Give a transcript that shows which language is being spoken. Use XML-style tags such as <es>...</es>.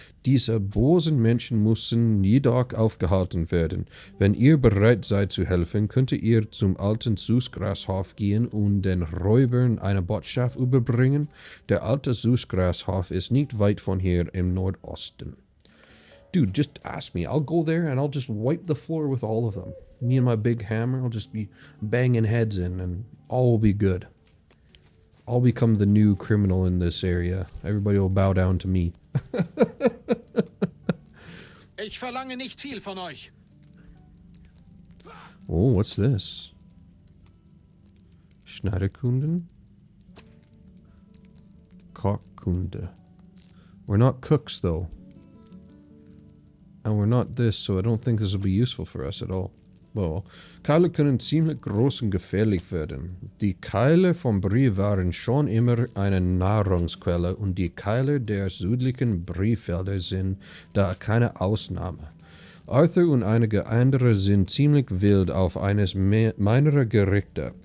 <de>Diese bösen Menschen müssen jedoch aufgehalten werden. Wenn ihr bereit seid zu helfen, könnt ihr zum alten Süßgrashof gehen und den Räubern eine Botschaft überbringen. Der alte Süßgrashof ist nicht weit von hier im Nordosten.</de> <en>Dude, just ask me. I'll go there and I'll just wipe the floor with all of them. Me and my big hammer will just be banging heads in and all will be good. I'll become the new criminal in this area. Everybody will bow down to me.</en> <de>Ich verlange nicht viel von euch.</de> <en>Oh, what's this? Schneiderkunden? Kochkunde. We're not cooks, though. And we're not this, so I don't think this will be useful for us at all.</en> <de>Well, Keile können ziemlich groß und gefährlich werden. Die Keile vom Brie waren schon immer eine Nahrungsquelle und die Keile der südlichen Briefelder sind da keine Ausnahme. Arthur und einige andere sind ziemlich wild auf eines meiner Gerichte.</de>